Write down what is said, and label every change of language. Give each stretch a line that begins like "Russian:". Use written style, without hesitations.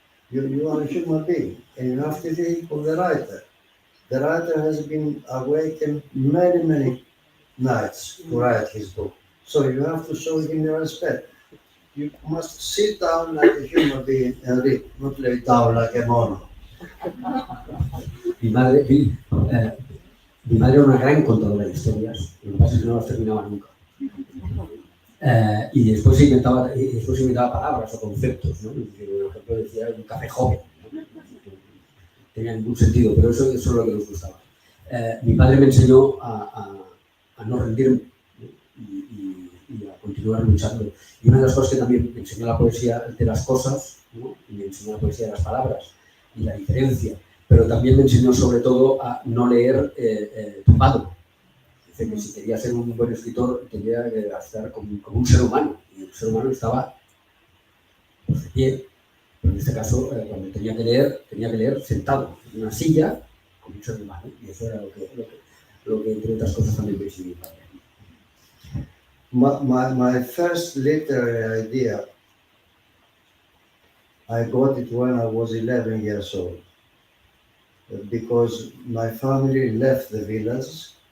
English: You are a human being, and you have to think of the writer. The writer has been awakened many nights to write his book. So you have to show him the respect. You must sit down like a human being and read, not lay down like a mono.
Spanish: Mi madre era una gran contadora de historias, lo que pasa es que no las terminaba nunca. Y después inventaba palabras o conceptos, ¿no? Por ejemplo, decía un café joven, ¿no? No tenía ningún sentido, pero eso es lo que nos gustaba. Mi padre me enseñó a no rendirme, ¿no? Y a continuar luchando. Y una de las cosas que también me enseñó la poesía de las cosas, ¿no? Y me enseñó la poesía de las palabras y la diferencia, pero también me enseñó sobre todo a no leer tumbado. Dice que si quería ser un buen escritor tenía que estar como un ser humano, y el ser humano estaba pues, de pie, pero en este caso cuando tenía que leer sentado en una silla como un ser humano, y eso era lo que entre otras cosas también me enseñó mi padre.
English: My first literary idea, I got it when I was 11 years old, because my family left the village